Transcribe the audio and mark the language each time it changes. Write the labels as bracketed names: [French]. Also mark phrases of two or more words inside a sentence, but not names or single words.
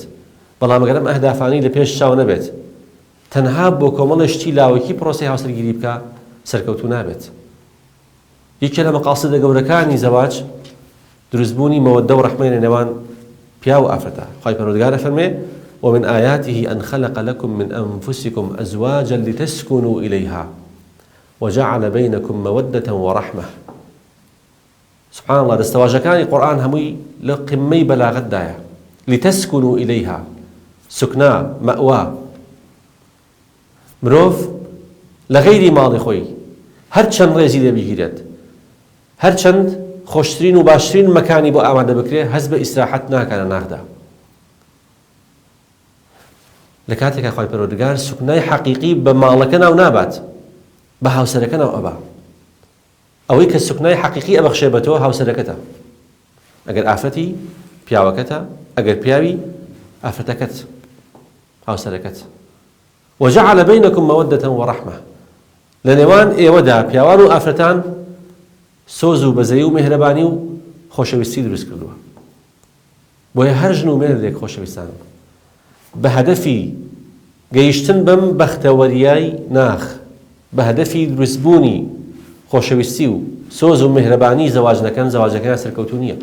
[Central Kurdish] بەڵام ئەگەر ئەم ئەهدافانی لە پێش چاو نەبێت تەنها بۆ کۆمەڵی شتی لاوەکی پرۆسەی هاوسەرگیری بکە سەرکەوتوو نابێت. یەکێ لە مەقاصدە گەورەکانی زەواج دروستبوونی مەوەدە و ڕەحمەی لە نێوان پیا و ئافرەتە. خوای پەروەردگار ئەفەرمێ [Arabic] ومن آياته أن خلق لكم من أنفسكم أزواجا لتسكنوا إليها وجعل بينكم مودة ورحمة. سبحان الله [Central Kurdish] دەستەواژەکانی قورئان هەمووی لە قمەی بەلاغەت دایە. [Arabic] لتسكنوا إليها سكنا مأوا. [Central Kurdish] مرۆڤ لە غەیری ماڵی خۆی هەرچەند ڕێزی لێ بگیرێت، هەرچەند خۆشترین و باشترین مەکانی بۆ ئامادە بکرێ هەست بە ئیستراحەت ناکەنە ناخدا. لە کاتێکە خوای پەروەردگار سوکنای حەقیقی بە ماڵەکە ناو نابات، بە هاوسەرەکە ناو ئەبا. ئەوەی کە سوکنای حەقیقی ئەبەخشێ بە تۆ هاوسەرەکەتە. ئەگەر ئافرەتی پیاوەکەتە، ئەگەر پیاوی ئافرەتەکەت هاوسەرەکەت. [Arabic] وجعل بينكم مودة ورحمة. [Central Kurdish] لە نێوان ئێوەدا پیاوان و ئافرەتان سۆز و بەزەیی و مێهرەبانی و خۆشەویستی دروست کردووە. بۆیە هەر ژن و مێردێک خۆشەویستان بە هەدەفی گەیشتن بەم بەختەوەریای ناخ، بە هەدەفی دروستبوونی خۆشەویستی و سۆز و مێهرەبانی زەواج نەکەن، زەواجەکەیان سەرکەوتوو نییە.